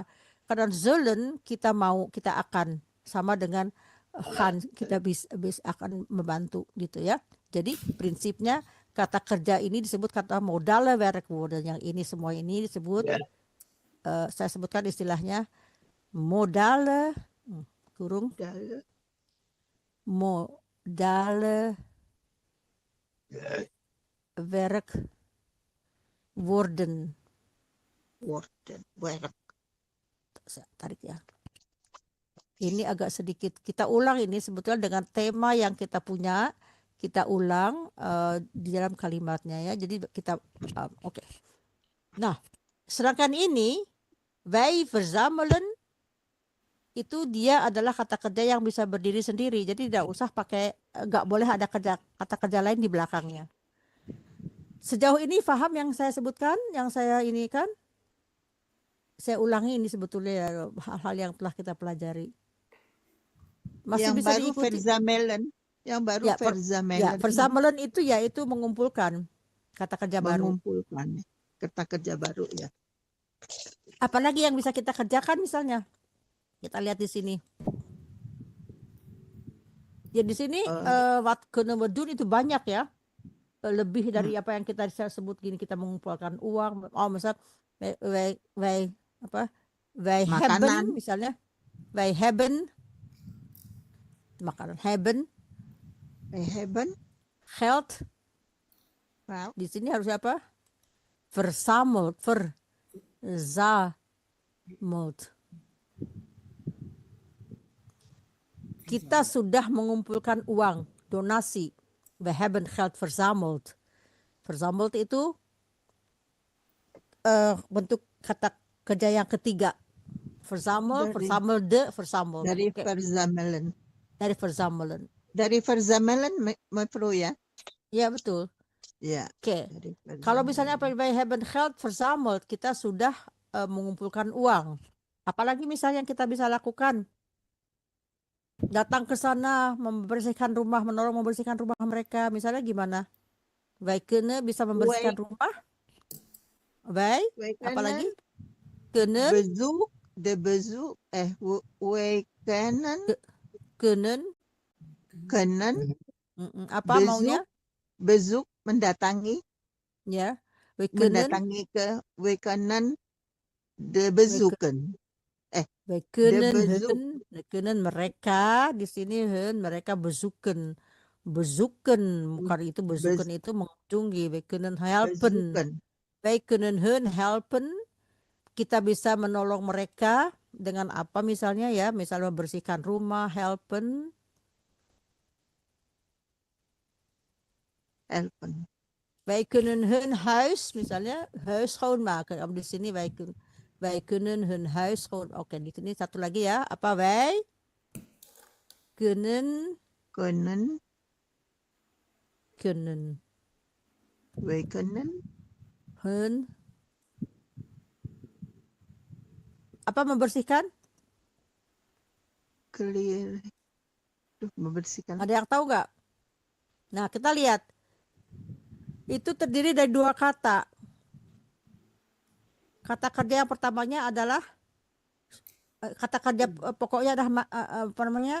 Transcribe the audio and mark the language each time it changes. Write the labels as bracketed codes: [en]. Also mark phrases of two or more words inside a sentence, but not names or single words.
[id] Karena zullen kita mau, kita akan, sama dengan gaan kita bisa akan membantu gitu ya. Jadi prinsipnya kata kerja ini disebut kata [nl] modale werkwoorden. [id] Yang ini semua ini disebut saya sebutkan istilahnya modale kurung Modale [nl] modale werkwoorden. worden. Werk. [id] Saya tarik ya. Ini agak sedikit kita ulang ini sebetulnya dengan tema yang kita punya, kita ulang di dalam kalimatnya ya. Jadi kita oke. Nah, sedangkan ini [nl] wij verzamelen [id] itu dia adalah kata kerja yang bisa berdiri sendiri. Jadi tidak usah pakai, nggak boleh ada kata kerja lain di belakangnya. Sejauh ini paham yang saya sebutkan, yang saya ini kan? Saya ulangi ini sebetulnya ya, hal-hal yang telah kita pelajari. Masih Yang bisa baru diikuti. verzamelen. Yang baru Ya, verzamelen. Ya, verzamelen itu yaitu mengumpulkan kata kerja baru. Mengumpulkan kata kerja baru ya. Apalagi yang bisa kita kerjakan misalnya. Kita lihat di sini. Ya di sini [nl] wat kunnen we doen [id] itu banyak ya. Lebih dari apa yang kita sebut gini, kita mengumpulkan uang. Oh, misal wij Makanan. hebben misalnya. [nl] Wij hebben makanan, hebben Wij hebben. geld. Wow. [id] Di sini harus apa? [nl] Verzameld, verzameld. [id] Kita sudah mengumpulkan uang, donasi. [nl] We hebben geld verzameld. [id] Verzameld itu bentuk kata kerja yang ketiga. [nl] Verzameld, verzamelde, verzameld. [id] Dari Oke. verzamelen. Dari verzamelen. Dari verzamelen mevrouw ya. Ya betul. Ya. Oke. Dari Kalau verzamelen. [nl] misalnya wij hebben geld verzameld, [id] kita sudah mengumpulkan uang. Apalagi misalnya yang kita bisa lakukan, datang ke sana, membersihkan rumah, menolong membersihkan rumah mereka. Misalnya gimana? [nl] Wij kunnen [id] bisa membersihkan rumah. [nl] Wij, Wij [id] apalagi? [nl] kunnen Kunnen, wij kunnen [id] apa [nl] bezoek, [id] maunya? bezoek mendatangi, Ya, [nl] wij kunnen, we kunnen de bezoeken. wij kunnen bezoek. we kunnen [id] mereka di sini mereka bezoeken. Bezoeken, bukan itu bezoeken itu mengunjungi. [nl] Wij kunnen helpen. Bezoeken. Wij kunnen hun helpen. [id] Kita bisa menolong mereka dengan apa misalnya ya, misalnya membersihkan rumah, [nl] helpen. Helpen. Wij kunnen hun huis, misalnya huis schoonmaken. [id] Di sini [nl] wij kunnen hun huis schoon. [id] Oke, di sini satu lagi ya. [nl] Apa wij kunnen wij kunnen [id] hun apa membersihkan? clear. Membersihkan. Ada yang tahu nggak? Nah, kita lihat. Itu terdiri dari dua kata. Kata kerja yang pertamanya adalah kata kerja pokoknya adalah apa namanya?